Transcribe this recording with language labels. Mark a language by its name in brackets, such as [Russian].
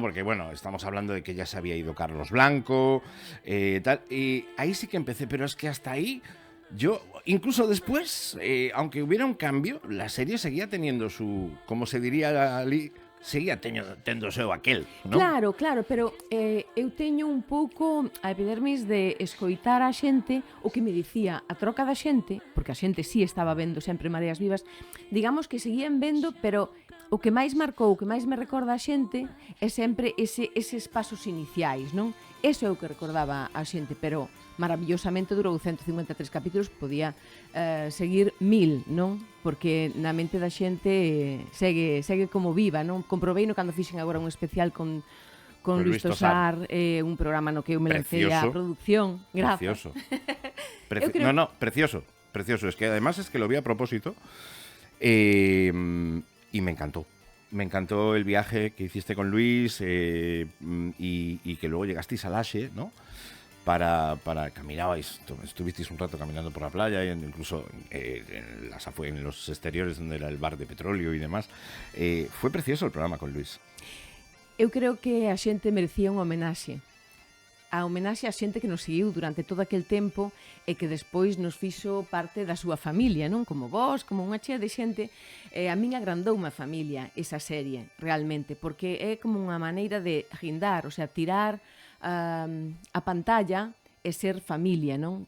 [Spanish] Porque, bueno, estamos hablando de que ya se había ido Carlos Blanco, tal, y ahí sí que empecé, pero es que hasta ahí, yo, incluso después, aunque hubiera un cambio, la serie seguía teniendo su, como se diría ali, [Galician] seguía tendo seu aquel, [Spanish] ¿no? [Galician] Claro, pero eu teño un pouco a epidermis de escoitar a xente o que me dicía a troca da xente, porque a xente sí estaba vendo sempre Mareas Vivas, digamos que seguían vendo, pero o que máis marcou, o que máis me recorda a xente é sempre eses pasos iniciais, non? Eso é o que recordaba a xente, pero maravillosamente durou 153 capítulos, podía seguir 1000, non? Porque na mente da xente segue como viva, non? Comproveino cando fixen agora un especial con con Luis Tosar, un programa no que eu me lancei a producción. [Spanish] Precioso. Precioso. Precioso. Es que además es que lo vi a propósito y me encantó. Me encantó el viaje que hiciste con Luis y que luego llegasteis a Laxe, ¿no? Para caminabais, estuvisteis un rato caminando por la playa, e incluso en los exteriores donde era el bar de petróleo y demás. Fue precioso el programa con Luis. [Galician] Eu creo que a xente merecía unha homenaxe. A homenaxe a xente que nos seguiu durante todo aquel tempo e que despois nos fixo parte da súa familia, non? Como vos, como unha chea de xente. A min agrandou unha familia esa serie, realmente, porque é como unha maneira de guindar, o sea, tirar a pantalla e ser familia, non?